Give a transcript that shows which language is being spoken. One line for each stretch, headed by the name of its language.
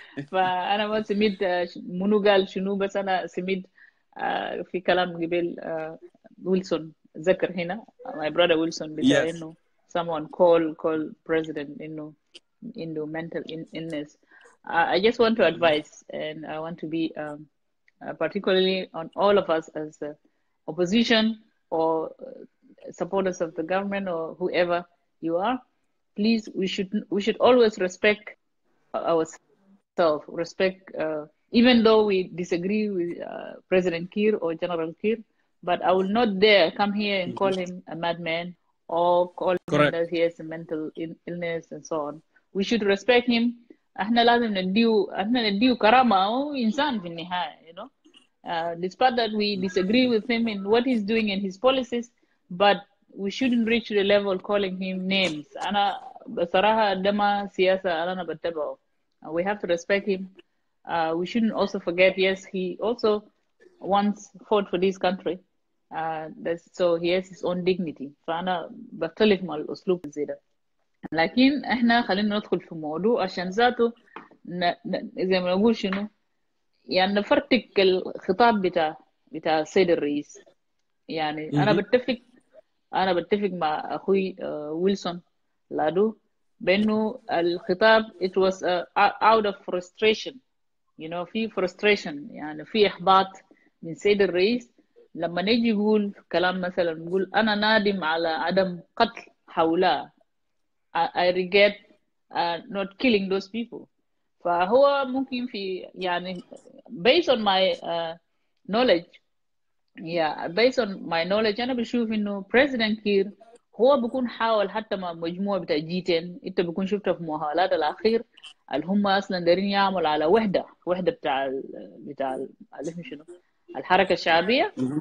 Arabic: فأنا ما سمعت منو قال شنو بس أنا سمعت في كلام قبل ويلسون ذكر هنا
English: my brother Wilson
Arabic: بتاع إنه
English: someone call president
Arabic: إنه
English: mental illness. I just want to advise and I want to be particularly on all of us as opposition or supporters of the government or whoever you are. Please, we should always respect ourselves, respect even though we disagree with President Kiir or General Kiir, but I will not dare come here and call him a madman or call him that he has a mental illness and so on. We should respect him.
Arabic: احنا لازم نديه كرامة وإنسان في النهاية,
English: you know. Despite that we disagree with him in what he's doing and his policies, but we shouldn't reach the level calling him names.
Arabic: أنا بصراحة ده ما سياسة أنا بتبعه.
English: We have to respect him. We shouldn't also forget, yes, he also once fought for this country. So he has his own dignity.
Arabic: فأنا بختلف مع الأسلوب زي ده. لكن احنا خلينا ندخل في موضوع عشان ذاته زي ما نقول شنو يعني نفرتك الخطاب بتاع السيد الرئيس. يعني انا بتفق مع اخوي ويلسون لادو بانه الخطاب
English: it was out of frustration, you know,
Arabic: في frustration يعني في احباط من سيد الرئيس لما نيجي يقول كلام مثلا نقول انا نادم على عدم قتل هؤلاء.
English: I regret not killing those people.
Arabic: فهو ممكن في يعني
English: based on my knowledge, based on my knowledge
Arabic: أنا بشوف إنه President كير هو بيكون حاول حتى مع مجموعة بتاع جيتين. أنت بيكون شفتها في مهالات الأخير اللي هم أصلا دارين يعملوا على وحدة بتاع اللي شنو الحركة الشعبية.